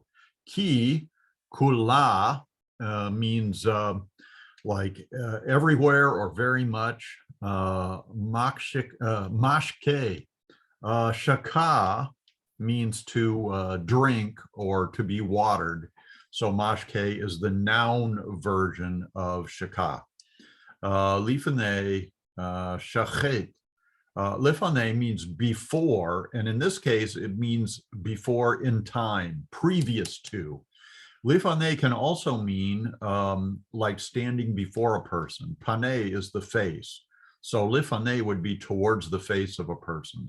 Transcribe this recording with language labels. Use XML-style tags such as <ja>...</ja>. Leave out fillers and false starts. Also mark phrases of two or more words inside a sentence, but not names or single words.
<he>כי, כלה,</he> <en>means everywhere or very much.</en> <he>משקה, שקה</he> <en>means to drink or to be watered. So mashke is the noun version of shaka.</en> <he>לפני, שחט.</he> <en>Lifane means before, and in this case, it means before in time, previous to. Lifane can also mean like standing before a person. Pane is the face. So lifane would be towards the face of a person.</en>